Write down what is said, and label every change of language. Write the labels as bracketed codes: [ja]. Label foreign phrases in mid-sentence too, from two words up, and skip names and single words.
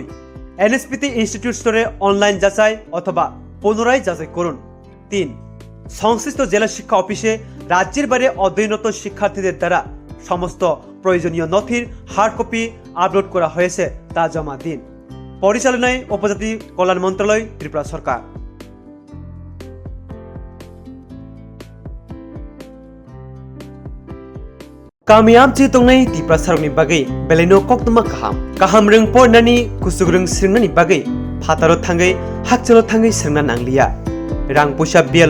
[bn] এনএসপিতে ইনস্টিটিউট স্তরে অনলাইন যাচাই অথবা পুনরায় যাচাই করুন। 3. সংশ্লিষ্ট জেলা শিক্ষা অফিসে রাজ্যের বাইরে অধ্যয়নরত শিক্ষার্থীদের দ্বারা সমস্ত প্রয়োজনীয় নথির [en] hard copy [bn] আপলোড করা হয়েছে তা জমা দিন। পরিচালনায় উপজাতি কল্যাণ মন্ত্রণালয়, ত্রিপুরা সরকার। [trp] Kamiam ci tongnai ti prasarni bagai beleno Koktwma kaham reng pornani kusugreng sringnani bagai phataro thangai hakchalo thangai srengna nanglia rang pusa bial